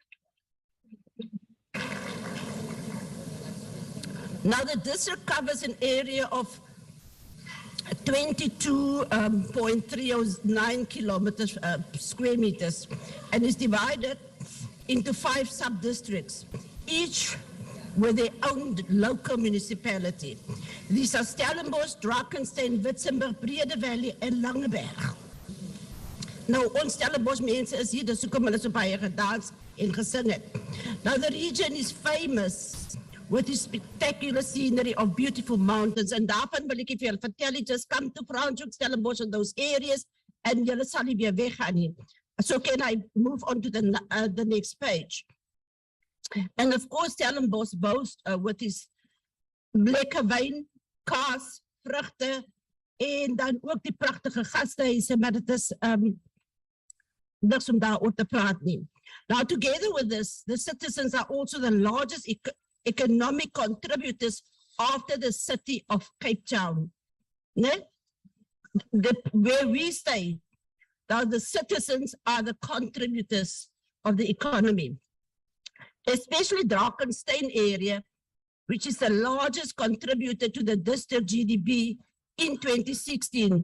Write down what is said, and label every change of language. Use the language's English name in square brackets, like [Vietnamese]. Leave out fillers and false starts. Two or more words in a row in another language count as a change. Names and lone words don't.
[English] Now the district covers an area of 22.309 kilometers, square meters, and is divided into 5 sub-districts, each with their own local municipality. These are Stellenbosch, Drakensberg, Witzenberg, Brede Valley, and Langeberg. [Afrikaans] Nou, ons Stellenbosch mense is hier, dus hoekom hulle so baie gedans en gesing het. [English] Now, the region is famous with its spectacular scenery of beautiful mountains, and [Afrikaans] daarvan wil ek vir julle vertel, [English] just come to Provincial, Stellenbosch, and those areas, and [Afrikaans] julle sal nie weer weggaan nie. [English] So can I move on to the next page? And of course, Stellenbosch boast with his [Afrikaans] lekker wyn, kaas, vrugte en dan ook die pragtige gastehuise, maar dit is niks om daaroor te praat nie. [English] Now, together with this, the citizens are also the largest economic contributors after the city of Cape Town. Where we stay, now the citizens are the contributors of the economy, especially Drakenstein area, which is the largest contributor to the district GDP in 2016.